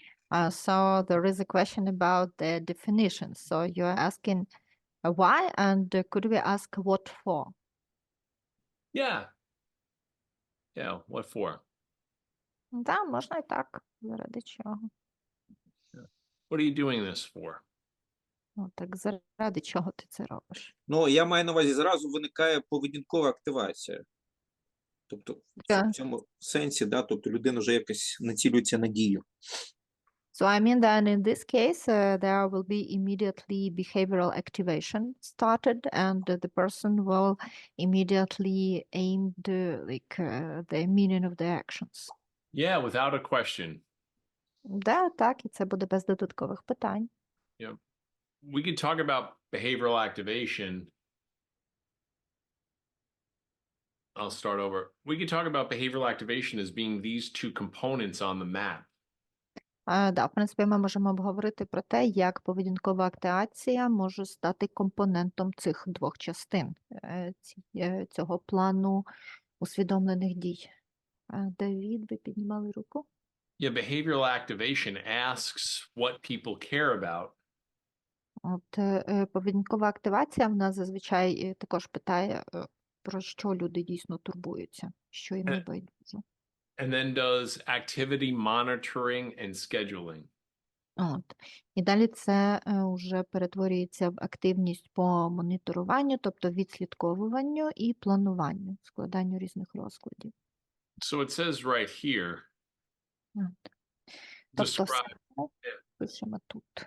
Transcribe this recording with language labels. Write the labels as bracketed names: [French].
[English] So there is a question about the definition. So you're asking why, and could we ask what for? Yeah. Yeah, what for? [Ukrainian] Да, можна і так, заради чого. [English] What are you doing this for? [Ukrainian] Ну, так заради чого ти це робиш? Ну, я маю на увазі, зразу виникає поведінкова активація. Тобто, в цьому сенсі, да, тобто людина вже якось націлюється на дію. [English] So I mean that in this case, there will be immediately behavioral activation started, and the person will immediately aim the meaning of the actions. Yeah, without a question. [Ukrainian] Да, так, і це буде без додаткових питань. [English] We could talk about behavioral activation. I'll start over. We could talk about behavioral activation as being these two components on the map. [Ukrainian] Да, в принципі, ми можемо обговорити про те, як поведінкова активація може стати компонентом цих двох частин цього плану усвідомлених дій. Давід, ви піднімали руку? [English] Yeah, behavioral activation asks what people care about. [Ukrainian] От поведінкова активація в нас зазвичай також питає, про що люди дійсно турбуються, що їм не байдуже. [English] And then does activity monitoring and scheduling. [Ukrainian] От. І далі це вже перетворюється в активність по моніторуванню, тобто відслідковуванню і плануванню, складанню різних розкладів. [English] So it says right here, [Ukrainian] От. Тобто все [English] describe. [Ukrainian] пишемо тут.